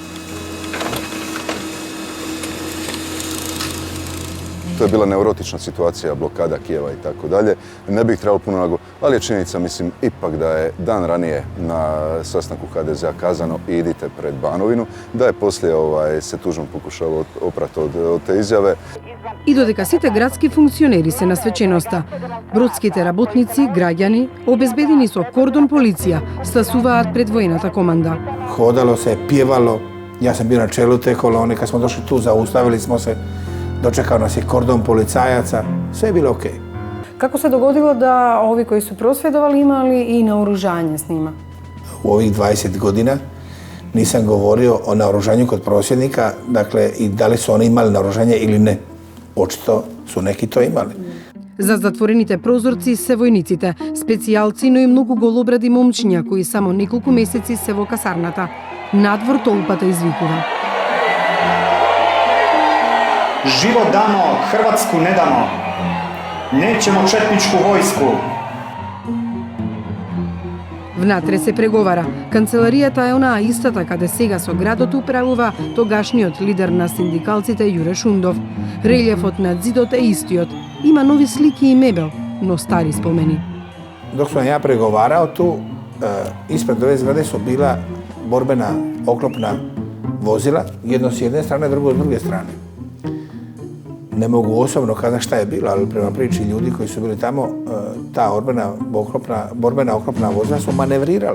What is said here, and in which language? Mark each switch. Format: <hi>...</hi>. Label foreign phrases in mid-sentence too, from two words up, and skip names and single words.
<hr>To je bila neurotična situacija, blokada Kijeva i tako dalje. Ne bih trebalo puno nago, ali je činjenica, mislim, ipak da je dan ranije na sastanku HDZ-a kazano idite pred Banovinu, da je poslije se Tuđman pokušao oprati od te izjave.</hr> <mk>И додека сите градски функционери се на свеченоста, бродските работници, граѓани, обезбедени со кордон полиција, стасуваат пред војната команда.</mk> <hr>Hodalo se, pjevalo. Ja sam bio na čelu te kolone. Kad smo došli tu, zaustavili smo se. Dočekao nas je kordon policajaca. Sve je bilo okej. Kako se dogodilo da ovi koji su prosvjedovali imali i naoružanje s njima? U ovih 20 godina nisam govorio o naoružanju kod prosvjednika, dakle, i da li su oni imali naoružanje ili ne. Očito su neki to imali.</hr> <mk>За затворените прозорци се војниците, специјалци, но и многу голобради момчиња кои само неколку месеци се во касарната. Надвор толпата извикува.</mk> <hr>Život damo, Hrvatsku ne damo. Nećemo četničku vojsku.</hr> <mk>Внатре се преговара. Канцеларијата е онаа истата каде сега со градот управува тогашниот лидер на синдикалците Јуре Шундов. Релјефот над зидот е истиот. Има нови слики и мебел, но стари спомени.</mk> <hr>Dok sam ja pregovarao tu, ispred ove zgrade su bila borbena oklopna vozila, jedno s jedne strane, drugo s druge strane. Ne mogu osobno kazati šta je bilo, ali prema priči ljudi koji su bili tamo, ta borbena oklopna vozila su manevrirala.</hr>